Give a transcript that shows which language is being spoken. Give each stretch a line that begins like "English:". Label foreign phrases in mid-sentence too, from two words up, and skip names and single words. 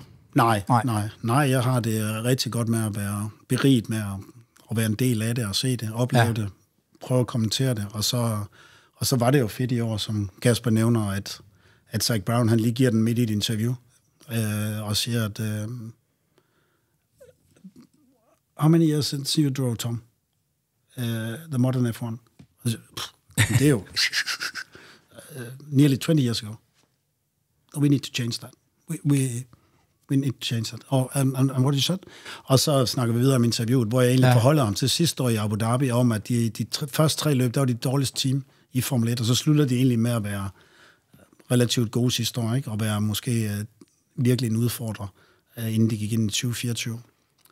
Danish: Nej, jeg har det rigtig godt med at være beriget med at være en del af det og se det, opleve det, prøve at kommentere det, og så var det jo fedt i år, som Kasper nævner, at Zach Brown, han lige giver den midt i et interview, og siger, at
English: how many years since you drove, Tom? The modern F1.
Danish: Det er jo
English: nearly 20 years ago. We need to change that. We need to change that. And what you said?
Danish: Og så snakker vi videre om interviewet, hvor jeg egentlig forholder ham til sidste år i Abu Dhabi, om at de første 3 løb, der var de dårligste team i Formel 1, og så slutter de egentlig med at være relativt gode sidste år, ikke? Og være måske virkelig en udfordrer, inden de gik ind i 2024.